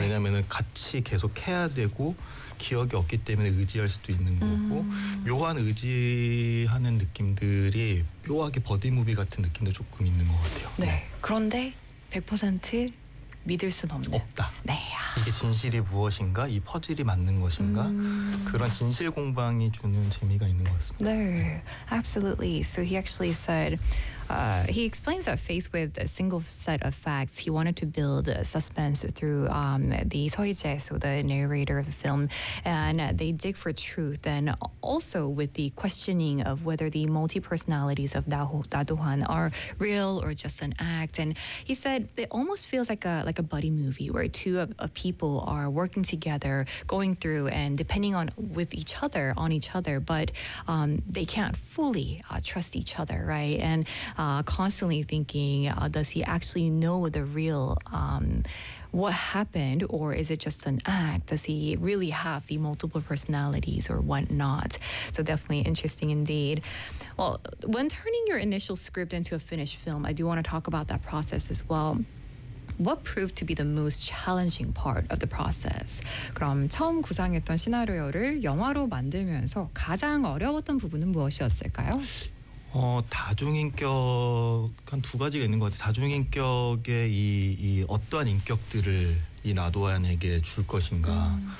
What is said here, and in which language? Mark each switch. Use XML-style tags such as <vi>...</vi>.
<ko>왜냐하면 같이 계속 해야 되고 기억이 없기 때문에 의지할 수도 있는 거고 묘한 의지하는 느낌들이 묘하게 버디무비 같은 느낌도 조금 있는 것 같아요. 네. 네. 그런데 100% 믿을 순 없는. 없다. 네. 이게 진실이 무엇인가? 이 퍼즐이 맞는 것인가? 그런 진실 공방이 주는 재미가 있는 것 같습니다. 네. 네.</ko> <en>Absolutely. So he actually said, he explains that faced with a single set of facts, he wanted to build suspense through the Seo-hee-jae, so the narrator of the film, and they dig for truth. And also with the questioning of whether the multi-personalities of Na Do-hwan are real or just an act. And he said it almost feels like a buddy movie where two of people are working together, going through and depending on each other, but they can't fully trust each other, right? And constantly thinking, does he actually know the real what happened, or is it just an act? Does he really have the multiple personalities or whatnot? So definitely interesting indeed. Well, when turning your initial script into a finished film, I do want to talk about that process as well. What proved to be the most challenging part of the process?</en> <ko>그럼 처음 구상했던 시나리오를 영화로 만들면서 가장 어려웠던 부분은 무엇이었을까요? 다중인격 한 두 가지가 있는 것 같아요. 다중인격의 이 어떠한 인격들을 이 나도안에게 줄 것인가.</ko>